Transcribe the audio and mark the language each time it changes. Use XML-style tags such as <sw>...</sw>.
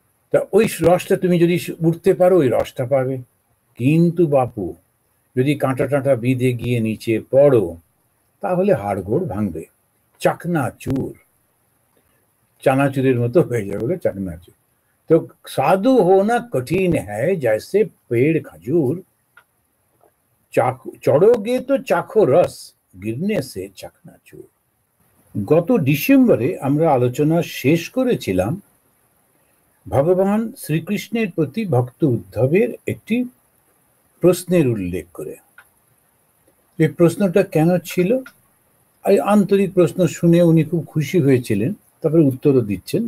<bn>তা ওই রসটা তুমি যদি উঠতে পারো, ওই রসটা পাবে। কিন্তু বাপু, যদি কাঁটা টাঁটা বিঁধে গিয়ে নিচে পড়ো, তাহলে হাড়গোড় ভাঙবে, চাকনাচুর, চানাচুরের মতো হয়ে যাবে, চাকনাচুর।</bn> <hi>तो साधु होना कठिन है जैसे पेड़ खजूर, चढ़ोगे तो चाखो रस, गिरने से चकनाचूर।</hi> <bn>গত ডিসেম্বরে আমরা আলোচনা শেষ করেছিলাম ভগবান শ্রীকৃষ্ণের প্রতি ভক্ত উদ্ধবের একটি প্রশ্নের উল্লেখ করে। এই প্রশ্নটা কেন ছিল? এই আন্তরিক প্রশ্ন শুনে উনি খুব খুশি হয়েছিলেন, তারপরে উত্তরও দিচ্ছেন।</bn>